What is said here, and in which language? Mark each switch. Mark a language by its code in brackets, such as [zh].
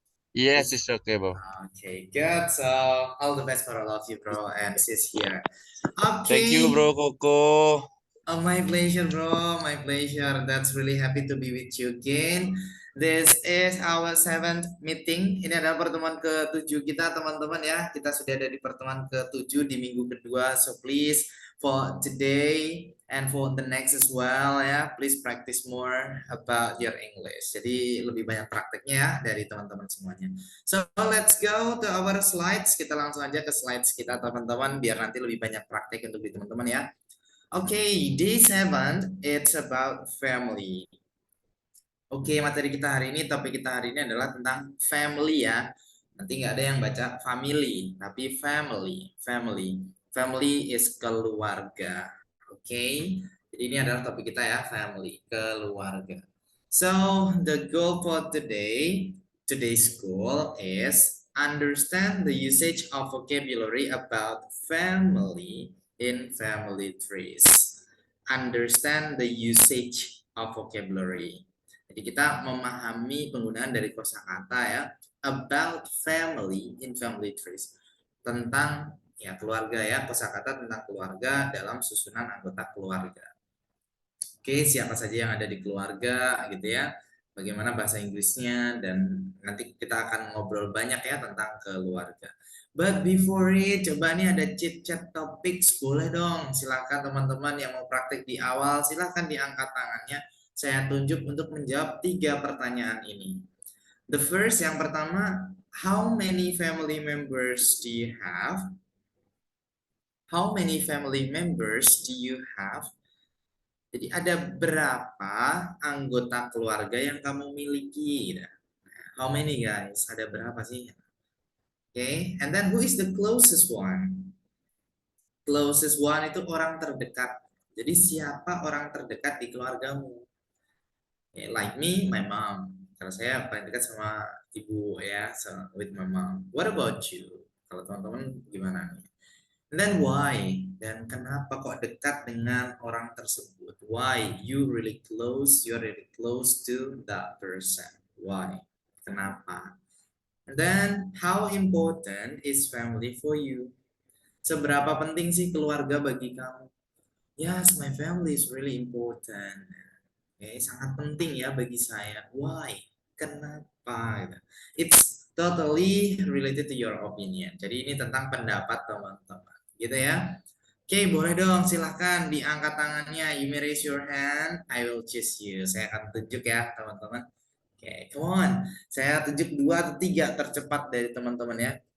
[en] Yes, It's it's okay, bro. okay, good. So all the best for all of you, bro, and sis here. Thank you, bro Koko. Oh, my pleasure, bro. My pleasure. That's really happy to be with you again. This is our seventh meeting. [id] Ini adalah pertemuan ke-7 kita, teman-teman ya. Kita sudah ada di pertemuan ke-7 di minggu kedua. [en] So please for today and for the next as well ya, please practice more about your English. [id] Jadi lebih banyak prakteknya ya dari teman-teman semuanya. [en] So let's go to our slides. [id] Kita langsung aja ke slides kita, teman-teman, biar nanti lebih banyak praktek untuk di teman-teman ya. [en] Okay, day 7, it's about family. [id] Oke, materi kita hari ini, topik kita hari ini adalah tentang family ya. Nanti nggak ada yang baca family, tapi family, family. Family is keluarga. Oke, jadi ini adalah topik kita ya, family, keluarga. [en] So, the goal for today, today's goal is understand the usage of vocabulary about family in family trees. Understand the usage of vocabulary. [id] Jadi kita memahami penggunaan dari kosakata ya, [en] about family in family trees, [id] tentang ya keluarga ya, kosakata tentang keluarga dalam susunan anggota keluarga. Oke, siapa saja yang ada di keluarga gitu ya. Bagaimana bahasa Inggrisnya, dan nanti kita akan ngobrol banyak ya tentang keluarga. [en] But before it, [id] coba nih ada [en] chit chat topics, [id] boleh dong. Silakan teman-teman yang mau praktek di awal, silakan diangkat tangannya. Saya tunjuk untuk menjawab 3 pertanyaan ini. [en] The first, [id] yang pertama, [en] how many family members do you have? How many family members do you have? [id] Jadi ada berapa anggota keluarga yang kamu miliki? Nah, [en] how many guys? [id] Ada berapa sih? [en] Okay, and then who is the closest one? [id] Closest one itu orang terdekat. Jadi siapa orang terdekat di keluargamu? [en] Okay, like me, my mom. [id] Karena saya paling dekat sama ibu ya, [en] so with my mom. What about you? [id] Kalau teman-teman gimana nih? [en] And then why? [id] Dan kenapa kok dekat dengan orang tersebut? [en] Why you really close? You're really close to that person. Why? [id] Kenapa? [en] And then how important is family for you? [id] Seberapa penting sih keluarga bagi kamu? [en] Yes, my family is really important. [id] Oke, sangat penting ya bagi saya. [en] Why? [id] Kenapa? [en] It's totally related to your opinion. [id] Jadi ini tentang pendapat teman-teman. Gitu ya. Oke, boleh dong. Silahkan diangkat tangannya. [en] You may raise your hand. I will choose you. [id] Saya akan tunjuk ya, teman-teman. [en] Oke, come on. [id] Saya tunjuk 2 atau 3 tercepat dari teman-teman ya.